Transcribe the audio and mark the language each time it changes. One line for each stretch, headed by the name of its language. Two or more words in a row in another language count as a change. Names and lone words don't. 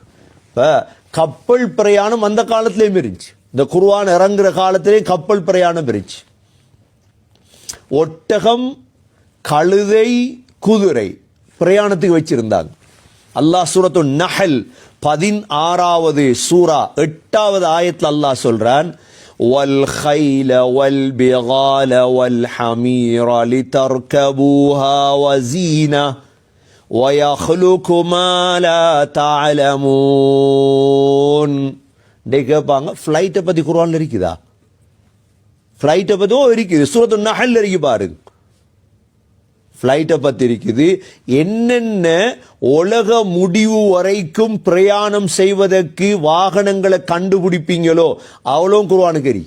Tamil: இப்ப கப்பல் பிரயாணம் அந்த காலத்திலேயும் இருந்துச்சு, இந்த குர்ஆன் இறங்குற காலத்திலேயும் கப்பல் பிரயாணம் இருந்துச்சு. ஒட்டகம், கழுதை, குதிரை பிரயாணத்துக்கு வச்சிருந்தாங்க. அல்லாஹ் சூரத்து நஹல் 16வது சூரா 8வது ஆயத்தில் அல்லாஹ் சொல்றான்
Arabic: وَالْخَيْلَ وَالْبِغَالَ وَالْحَمِيرَ لِتَرْكَبُوهَا وَزِينَةً وَيَخْلُقُ مَا لَا تَعْلَمُونَ.
Tamil: கேட்பாங்க, ஃப்ளைட்டை பத்தி குர்ஆன்ல இருக்குதா? ஃப்ளைட்டை பத்தியோ இருக்குது, சூரத்து நஹல் இருக்கு பாருங்க. ஃப்ளைட்டை பத்தி இருக்குது. என்னென்ன உலக முடிவு வரைக்கும் பிரயாணம் செய்வதற்கு வாகனங்களை கண்டுபிடிப்பீங்களோ அவ்வளோ குர்ஆனுக்கு இருக்கு.